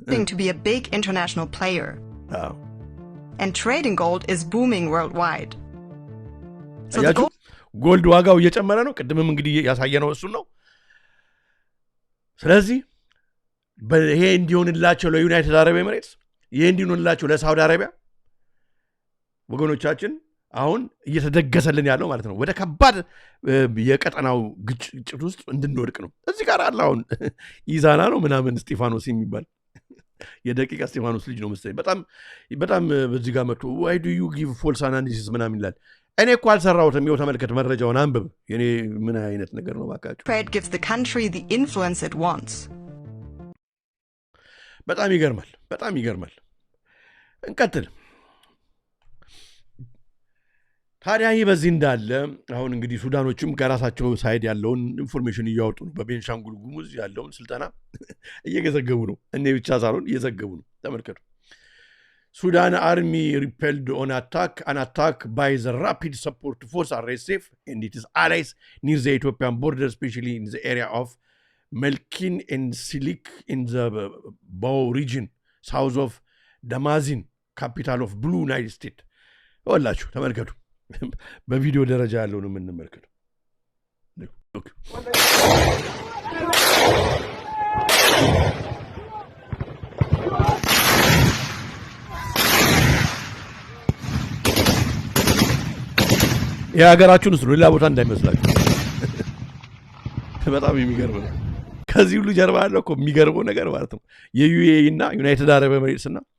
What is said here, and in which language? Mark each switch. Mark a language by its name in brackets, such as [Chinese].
[English] to be a big international player. And trading gold is booming worldwide. So the [Amharic] ጎልድ ዋጋው እየጨመረ ነው ቅድምም እንግዲህ ያሳየነው እሱ ነው ስለዚህ ይሄ እንዲሆንላቸው ለዩናይትድ አረብ ኤሚሬትስ ይሄ እንዲሆንላቸው ለሳውዲ አረቢያ ወገኖቻችን አሁን እየተደገሰልን ያለው ማለት ነው ወደ ከባድ የቀጠናው ግጭት ውስጥ እንድንወድቅ ነው እዚህ ጋር አለ አሁን ኢዛና ነው ምናምን ስቲፋኖስ የሚባል የደቂቃ ስቲፋኖስ ልጅ ነው መሰለኝ በጣም በዚህ ጋር መጥቶ [English] why do you give false analysis ምናምን [Amharic] ይላል እኔ እኮ አልሰራሁትም ይኸው ተመልከት መረጃውን አንብብ የኔ ምን አይነት ነገር ነው ባካችሁ [English] trade gives the country the influence it wants [Amharic] በጣም ይገርማል እንቀጥል ታዲያ ይህ በዚህ እንዳለ አሁን እንግዲህ ሱዳኖችም ከራሳቸው ሳይድ ያለውን ኢንፎርሜሽን እያወጡ ነው በቤንሻንጉል ጉሙዝ ያለውን ስልጠና እየዘገቡ ነው እኔ ብቻ ሳይሆን እየዘገቡ ነው ተመልከቱ [English] Sudan army repelled an attack by the Rapid Support Force RSF and its allies near the Ethiopian border, especially in the area of Melkin and Silik in the Bao region, south of Damazin, capital of Blue Nile State. [Amharic] ወላችሁ ተመልከቱ በቪዲዮ ደረጃ ያለው ነው የምንመለከቱ የሀገራችን ውስጥ ሌላ ቦታ እንዳይመስላችሁ በጣም የሚገርም ነው ከዚህ ሁሉ ጀርባ ያለው እኮ የሚገርመው ነገር ማለት ነው የዩኤኢ እና ዩናይትድ አረብ ኤሚሬትስ እና